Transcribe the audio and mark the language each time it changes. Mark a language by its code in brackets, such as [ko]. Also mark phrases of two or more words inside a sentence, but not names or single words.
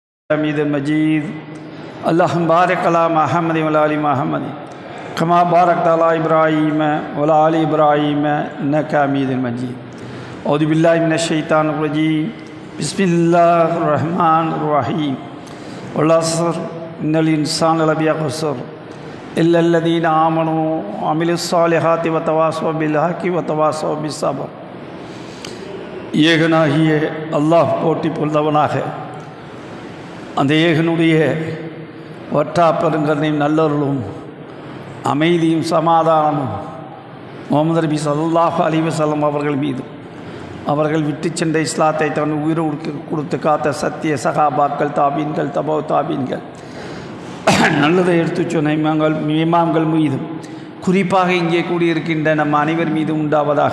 [ar] حميد مجيد اللهم بارك على محمد وعلى آل محمد كما باركت على إبراهيم وعلى آل إبراهيم إنك حميد مجيد. أعوذ بالله من الشيطان الرجيم. بسم الله الرحمن الرحيم. والعصر إن الإنسان لفي خسر إلا الذين آمنوا وعملوا الصالحات وتواصوا بالحق وتواصوا بالصبر. [ta] ஏகனாகிய அல்லாஹ் போற்றி புகழ்ந்தவனாக அந்த ஏகனுடைய வற்றா பெருங்கருணையும் நல்லருளும் அமைதியும் சமாதானமும் முஹம்மது நபி [ar] صلى الله عليه وسلم [ta] அவர்கள் மீது அவர்கள் விட்டு சென்ற இஸ்லாத்தை தன் உயிரை கொடுத்து காத்த சத்திய சகாபாக்கள் தாபீன்கள் தபோ தாபீன்கள் நல்லதை எடுத்து சொன்ன இமாம்கள் மீதும் குறிப்பாக இங்கே கூடியிருக்கின்ற நம் அனைவர் மீதும் உண்டாவதாக.